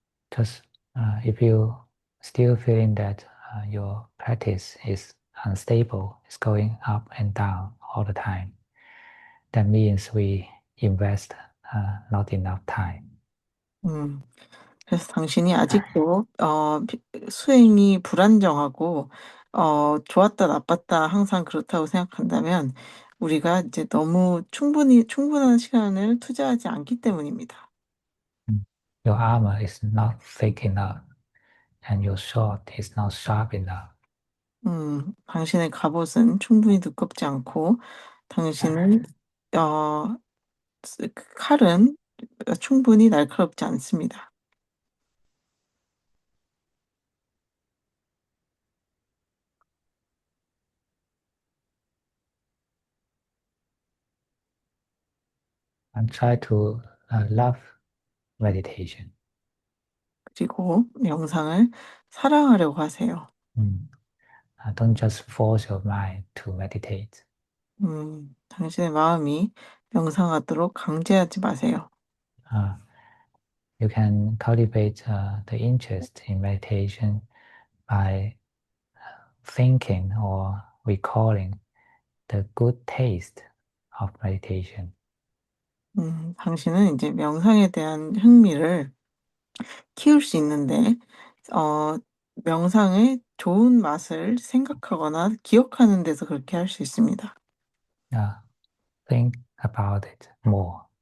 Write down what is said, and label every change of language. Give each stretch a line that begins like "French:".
English: Because if you still feeling that your practice is unstable, it's going up and down all the time, that means we invest not enough time.
Korean: 음, 그래서 당신이 아직도 수행이 불안정하고 좋았다 나빴다 항상 그렇다고 생각한다면 우리가 이제 너무 충분한 시간을 투자하지 않기 때문입니다.
English: Your armor is not thick enough, and your sword is not sharp enough.
Korean: 당신의 갑옷은 충분히 두껍지 않고 당신은 그 칼은 충분히 날카롭지 않습니다.
English: And try to love meditation.
Korean: 그리고 명상을 사랑하려고 하세요.
English: Don't just force your mind to meditate.
Korean: 당신의 마음이 명상하도록 강제하지 마세요.
English: Uh, you can cultivate the interest in meditation by thinking or recalling the good taste of meditation.
Korean: 당신은 이제 명상에 대한 흥미를 키울 수 있는데, 명상의 좋은 맛을 생각하거나 기억하는 데서 그렇게 할 수 있습니다.
English: Think about it more.